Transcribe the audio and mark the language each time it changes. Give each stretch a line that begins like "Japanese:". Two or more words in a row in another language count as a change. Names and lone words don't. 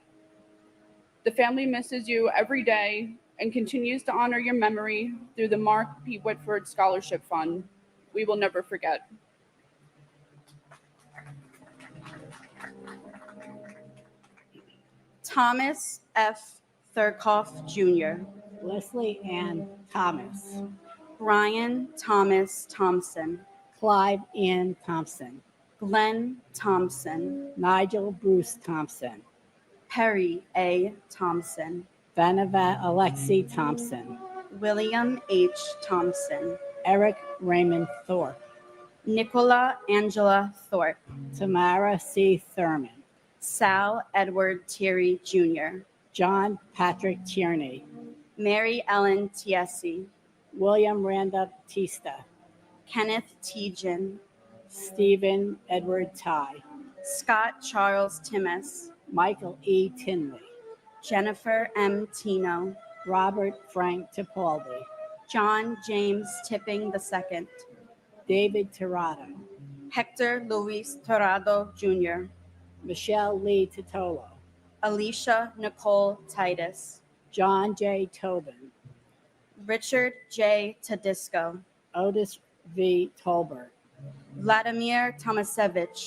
English: The family misses you every day and continues to honor your memory through the Mark P. Whitford Scholarship Fund. We will never forget. Thomas F. Thurkoff Jr., Leslie Ann Thomas, Brian Thomas Thompson, Clive Ann Thompson, Glenn Thompson, Nigel Bruce Thompson, Perry A. Thompson, Vanavat Alexei Thompson, William H. Thompson, Eric Raymond Thorpe, Nicola Angela Thorpe, Tamara C. Thurman, Sal Edward Thierry Jr., John Patrick Tierney, Mary Ellen Tiesi, William Randolph Tista, Kenneth Tejan, Stephen Edward Ty, Scott Charles Timmis, Michael E. Tinley, Jennifer M. Tino, Robert Frank Tipaldi, John James Tipping II, David Tirado, Hector Luis Torrado Jr., Michelle Lee Titolo, Alicia Nicole Titus, John J. Tobin, Richard J. Tedisco, Otis V. Tolbert, Vladimir Tomasevich,